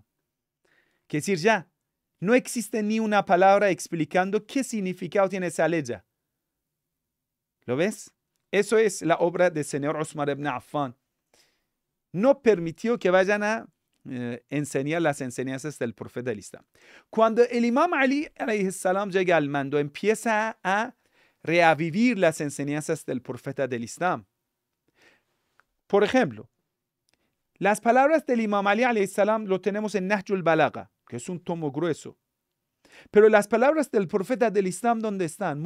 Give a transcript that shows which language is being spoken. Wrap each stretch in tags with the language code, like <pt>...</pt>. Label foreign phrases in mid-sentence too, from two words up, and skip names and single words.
<es>Quiere decir, ya, no existe ni una palabra explicando qué significado tiene esa aleya. ¿Lo ves? Eso es la obra del señor Uthman ibn Affan. No permitió que vayan a enseñar las enseñanzas del profeta del Islam. Cuando el imam Ali</es> <ar>عليه السلام</ar> <es>llega al mando, empieza a reavivir las enseñanzas del profeta del Islam. Por ejemplo, Las palabras del Imam Ali</es> <ar>عليه السلام</ar> <es>lo tenemos en Nahjul Balagha, que es un tomo grueso. Pero las palabras del profeta del Islam, ¿dónde están?</es>